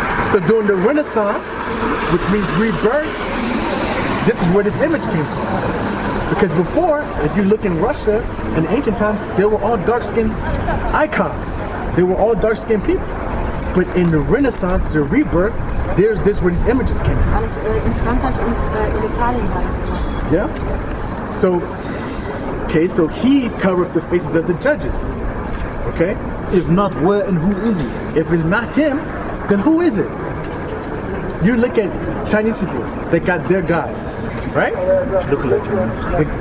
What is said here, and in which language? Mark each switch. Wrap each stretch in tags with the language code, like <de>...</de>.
<en>So during the Renaissance, which means rebirth, this is where this image came from. Because before, if you look in Russia in ancient times, they were all dark-skinned icons. They were all dark-skinned people. But in the Renaissance, the rebirth, this where these images came from.</en> <de>Alles in Frankreich und in Italien war das.</de> <en>Yeah. So, okay, so he covered the faces of the judges. Okay. If not, where and who is he? If it's not him, then who is it? You look at Chinese people, they got their God, right? Look like him.</en>